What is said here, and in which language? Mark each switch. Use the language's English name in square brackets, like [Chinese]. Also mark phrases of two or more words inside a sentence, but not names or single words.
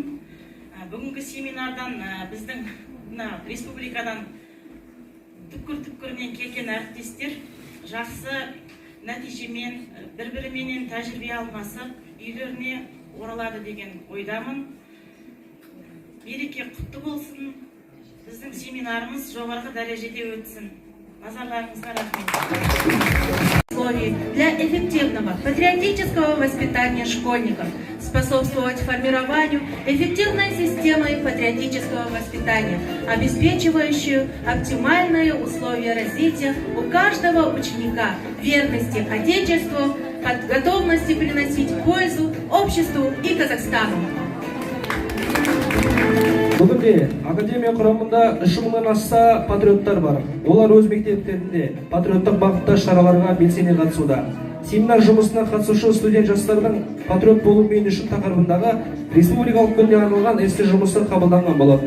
[Kazakh] Бүгінгі семинардан біздің республикадан түпкір-түпкірінен келген әріптестер жақсы нәтижемен, бір-біріменен тәжірибе алмасып, үйлеріне оралады деген ойдамын. Мереке құтты болсын. Біздің семинарымыз жоғарғы дәрежеде өтсін. Назарларыңызға рахмет. [Russian] Для эффективного патриотического воспитания школьников, способствовать формированию эффективной системы патриотического воспитания, обеспечивающую оптимальные условия развития у каждого ученика, верности Отечеству, готовности приносить пользу обществу и Казахстану. [Kazakh] Бүгінде академия құрамында 3000-нан аса патриоттар бар. Олар өз мектептерінде патриоттық бағытта шараларға белсене қатысуда. Семинар жұмысына қатысушы студент жастардың патриот болу мен үшін тақырыбындағы республикалық күніне арналған эссе жұмысы қабылданған болатын.